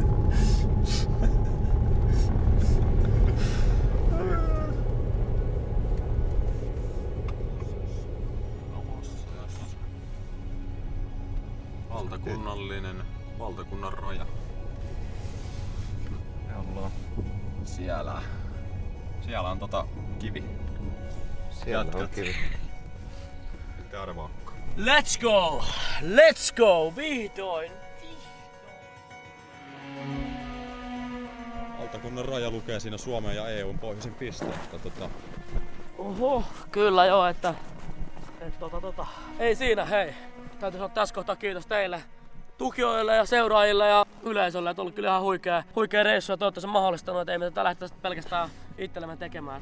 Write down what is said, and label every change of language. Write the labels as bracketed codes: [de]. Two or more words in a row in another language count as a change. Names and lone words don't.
[fi] Valtakunnan raja. Siellä on kivi. Siellä on kivi. Arvaakko. [en] Let's go! Let's go! [fi] Vihdoin! Valtakunnan raja lukee siinä Suomen ja EUn pohjoisin pisteen. Oho, kyllä joo, että ei siinä, hei. Täytyy sanoa tässä kohtaa kiitos teille tukijoille ja seuraajille ja yleisölle, että on ollut kyllä ihan huikea reissu ja toivottavasti mahdollistanut, että ei me tätä lähdetä pelkästään itsellemme tekemään.